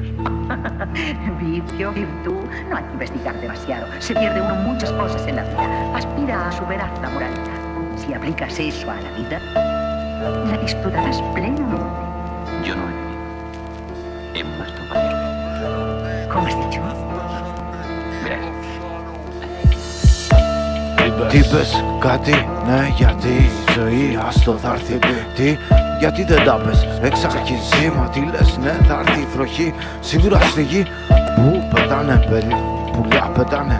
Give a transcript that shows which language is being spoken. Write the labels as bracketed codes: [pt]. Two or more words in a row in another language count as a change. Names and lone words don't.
[es] Vicio, virtud, no hay que investigar demasiado. Se pierde uno muchas cosas en la vida. Aspira a superar la moralidad. Si aplicas eso a la vida, la disfrutarás plenamente. Yo no he muerto para vivir. ¿Cómo has dicho? Verás. [el] Τι πες κάτι, ναι γιατί η ζωή άστο θα έρθει. Τι, γιατί δεν τα πες εξ αρχής, μα τι λες, ναι θα έρθει η βροχή. Σίγουρα στη γη που πετάνε πουλιά πετάνε.